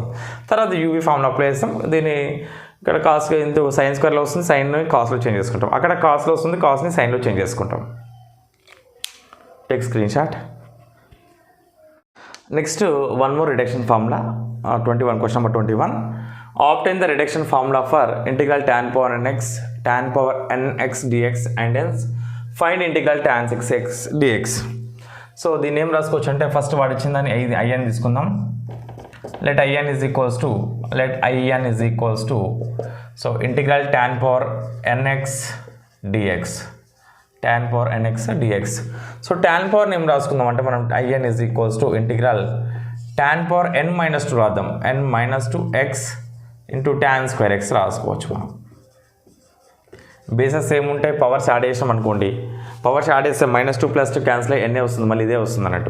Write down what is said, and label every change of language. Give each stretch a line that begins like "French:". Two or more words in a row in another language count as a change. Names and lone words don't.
Telugu: తర్వాత
English: UV formula
Telugu: అప్లై చేస్తాం. దీన్ని ఇక్కడ కాస్ ఇంటూ సైన్ స్క్వేర్లో వస్తుంది, సైన్ని కాస్లో చేంజ్ చేసుకుంటాం. అక్కడ కాస్లో వస్తుంది, కాస్ని సైన్లో చేంజ్ చేసుకుంటాం.
English: take screenshot. next one more reduction formula 21, question number 21. Obtain the reduction formula for integral tan power nx dx and hence find integral tan 6x dx.
Telugu: సో దీన్ని ఏం రాసుకోవచ్చు అంటే ఫస్ట్ వాడు ఇచ్చిన దాన్ని ఐఎన్ తీసుకుందాం.
English: let IN is equals to so integral tan power nx dx, tan power nx dx. సో tan power
Telugu: ఏం రాసుకుందాం అంటే మనం
English: IN is equals to integral tan power n minus 2 రాద్దాం, n minus 2x into tan square x
Telugu: రాసుకోవచ్చు. మనం బేసెస్ ఏముంటాయి, పవర్స్ యాడ్ చేసాం అనుకోండి, పవర్స్ యాడ్ చేస్తే -2 + 2 క్యాన్సిల్ అయ్యి ఎన్నే వస్తుంది, మళ్ళీ ఇదే వస్తుంది అన్నట్టు.